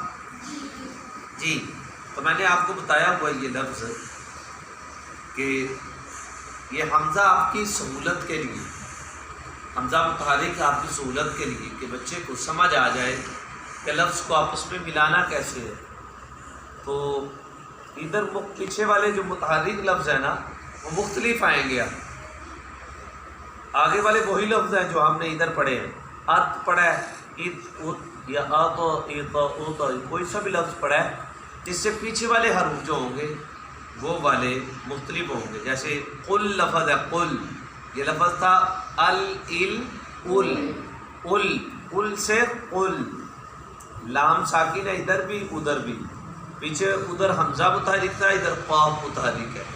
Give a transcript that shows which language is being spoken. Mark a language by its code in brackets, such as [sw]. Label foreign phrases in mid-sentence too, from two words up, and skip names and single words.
[ur] جی تو میں نے آپ کو بتایا ہوا یہ لفظ کہ یہ حمزہ آپ کی سہولت کے لیے، حمزہ متحرک آپ کی سہولت کے لیے کہ بچے کو سمجھ آ جائے کہ لفظ کو آپس میں ملانا کیسے ہے. تو ادھر پیچھے والے جو متحرک لفظ ہیں نا وہ مختلف آئیں گے. آگے والے وہی لفظ ہیں جو ہم نے ادھر پڑھے ہیں. ات پڑھا ہے، ات ات یا آت ایت اوت، کوئی سا بھی لفظ پڑھا ہے جس سے پیچھے والے حروف جو ہوں گے وہ والے مختلف ہوں گے. جیسے قل لفظ ہے، قل یہ لفظ تھا ال ال ال ال سے قل، لام ساکن ہے ادھر بھی ادھر بھی، پیچھے ادھر حمزہ متحرک تھا ادھر قاف متحرک ہے.